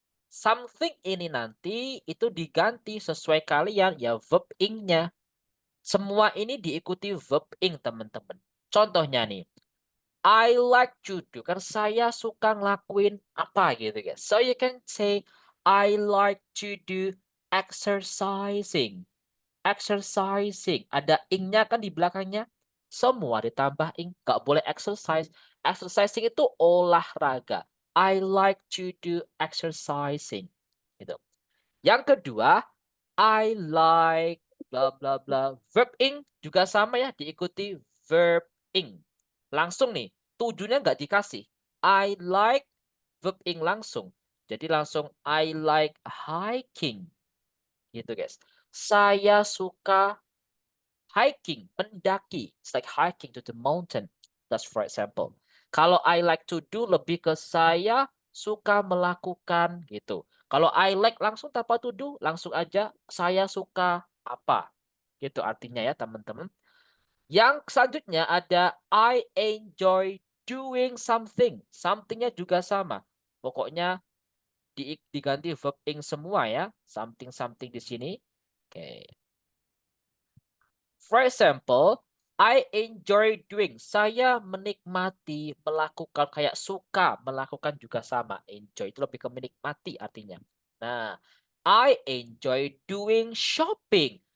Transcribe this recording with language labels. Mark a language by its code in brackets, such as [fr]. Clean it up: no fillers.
[id] Something ini nanti itu diganti sesuai kalian ya verb ing-nya. Semua ini diikuti verb ing teman-teman. Contohnya nih, [en] I like to do, [id] kan saya suka ngelakuin apa gitu guys. [en] So you can say I like to do exercising. Exercising. [id] Ada ing-nya kan di belakangnya. Semua ditambah ing. Gak boleh exercise. Exercising itu olahraga. [en] I like to do exercising. [id] Gitu. Yang kedua, [en] I like bla bla bla. [id] Verb ing juga sama ya. Diikuti verb ing. Langsung nih. Tujuannya nggak dikasih. [en] I like verb ing [id] langsung. Jadi langsung [en] I like hiking. [id] Gitu guys. Saya suka hiking, mendaki. [en] It's like hiking to the mountain. That's for example. [id] Kalau [en] I like to do [id] lebih ke saya suka melakukan gitu. Kalau I like langsung tanpa to do, langsung aja saya suka apa. Gitu artinya ya teman-teman. Yang selanjutnya ada [en] I enjoy doing something. [id] Somethingnya juga sama. Pokoknya diganti verb ing semua ya. Something di sini. Oke. [en] For example, I enjoy doing. [id] Saya menikmati melakukan, kayak suka melakukan juga sama. Enjoy itu lebih ke menikmati artinya. [en] Nah, I enjoy doing shopping.